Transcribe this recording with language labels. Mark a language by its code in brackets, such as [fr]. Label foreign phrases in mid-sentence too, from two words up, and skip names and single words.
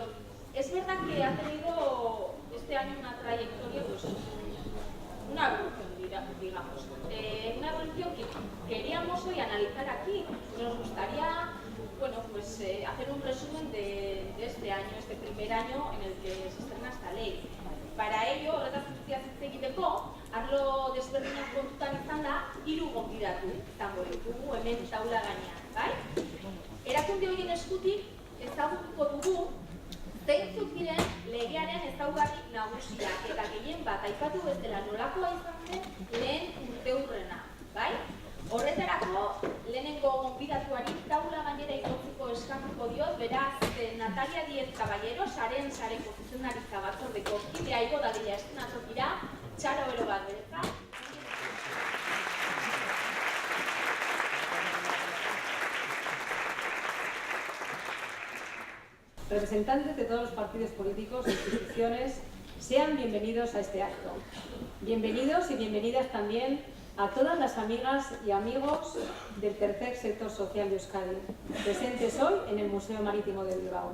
[es] Es verdad que ha tenido este año una trayectoria, pues, una evolución, digamos. Una evolución que queríamos hoy analizar aquí. Nos gustaría, bueno, pues, hacer un resumen de este año, este primer año en el que se estrena esta ley. Para ello, [eu] horretaz guztiaz hitz egiteko, arlo desberdinak kontutan izanda, 3 gonbidatu izango ditugu hemen taula gainean, bai? Erakunde horien eskutik ezagutuko dugu zeintzuk diren legearen ezaugarri nagusiak eta gehien bat aipatu bezala nolakoa izan zen lehen urteurrena, bai? Horretarako lehenengo gonbidatuari taula gainera igotzeko eskatuko diot, beraz Natalia Díez Caballero, saren sareko zuzendaritza batzordeko kidea igo dadila eskenatokira, txaro ero bat beretzat. [es] Representantes de todos los partidos políticos e instituciones, sean bienvenidos a este acto. Bienvenidos y bienvenidas también a todas las amigas y amigos del tercer sector social de Euskadi, presentes hoy en el Museo Marítimo de Bilbao.